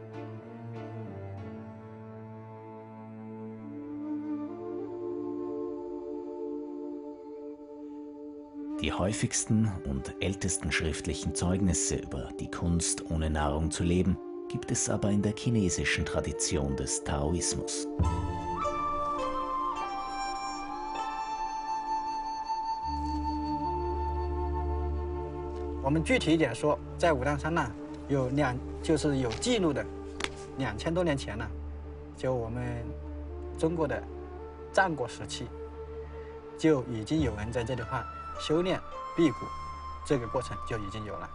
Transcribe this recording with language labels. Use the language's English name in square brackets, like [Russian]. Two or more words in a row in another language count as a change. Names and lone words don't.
[German] Die häufigsten und ältesten schriftlichen Zeugnisse über die Kunst, ohne Nahrung zu leben, gibt es aber in der chinesischen Tradition des Taoismus. [Chinese] 我们具体一点说，在武当山呢，就是有记录的，2000多年前呢，就我们中国的战国时期，就已经有人在这里修炼辟谷，这个过程就已经有了。